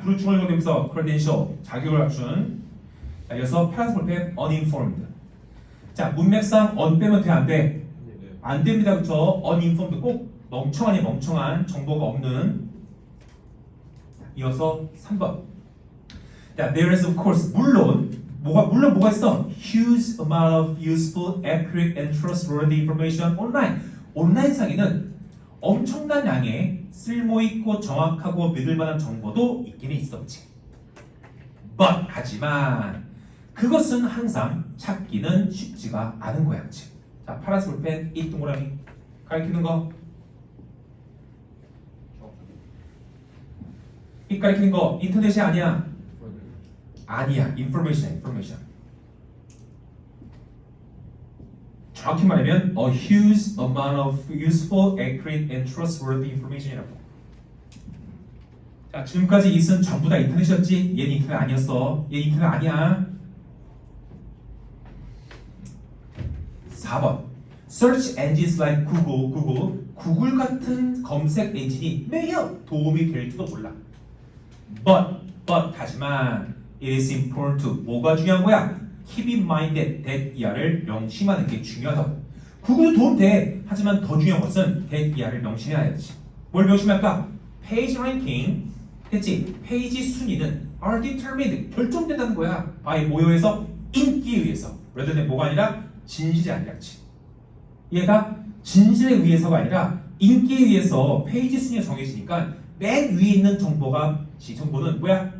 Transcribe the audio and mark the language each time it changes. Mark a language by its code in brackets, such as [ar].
[ko] 부르충을 이용하면서 credential 자격을 갖춘. 자, 이어서 파란색 볼펜 uninformed. 자 문맥상 on 빼면 돼 안 돼? 안 됩니다 그쵸? uninformed 꼭 멍청한 정보가 없는. 이어서 3번. 자, [en] there is of course [ko] 물론 뭐가 있어? [en] Huge amount of useful, accurate, and trustworthy information online. [ko] 온라인상에는 엄청난 양의 쓸모있고 정확하고 믿을만한 정보도 있기는 있었지. But 하지만 그것은 항상 찾기는 쉽지가 않은 거야지. 자, 파란색 볼펜 이 동그라미 가리키는 거. 이 가리키는 거 인터넷이 아니야. 아니야. information. 정확히 말하면 [en] a huge amount of useful, accurate, and trustworthy information [ko] 이라고. 자, 지금까지 있은 전부 다 인터넷이었지? 얘는 인터넷 아니었어. 얘 인터넷 아니야. 4번. [en] Search engines like [ko] 구글 같은 검색 엔진이 매우 도움이 될지도 몰라. [en] But [ko] 하지만 [en] it is important to [ko] 뭐가 중요한 거야? [en] Keep in mind that [ko] 이하를 명심하는 게 중요하다고. 구글도 도움 돼. 하지만 더 중요한 것은 that 이하를 명심해야지. 뭘 명심할까? [en] Page ranking [ko] 했지? 페이지 순위는 [en] are determined [ko] 결정된다는 거야. by 뭐여에서 인기에 의해서. [en] rather than [ko] 뭐가 아니라 진실이 아니라지. 얘가 진실에 의해서가 아니라 인기에 의해서 페이지 순위가 정해지니까 맨 위에 있는 정보는 뭐야?